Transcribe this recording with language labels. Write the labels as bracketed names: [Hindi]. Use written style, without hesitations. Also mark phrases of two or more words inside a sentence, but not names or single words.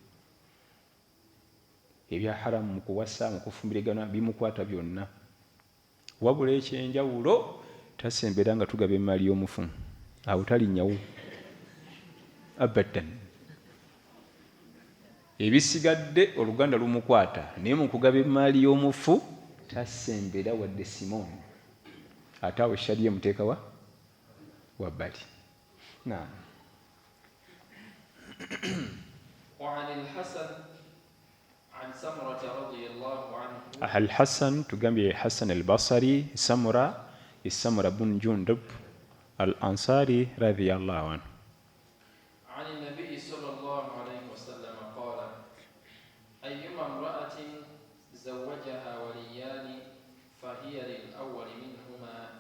[Ganda] ebya haramu mu kuwasa mu kufumbirigana bimukwata byonna wabula ekyenjawulo tasembera nga tugaba emaali y'omufu awo talinnyawo abadan ebisigadde oluganda lumukwata naye mu kugaba emaali y'omufu tasembera wadde simoni ate awo shariya muteeka wabbali naam. [Arabic] وعن الحسن عن سمرة رضي الله عنه الحسن تقام حسن البصري سمرة بن جندب الأنصاري رضي الله عنه عن النبي صلى الله عليه وسلم قال أيما امرأة زوجها وليان فهي للأول منهما.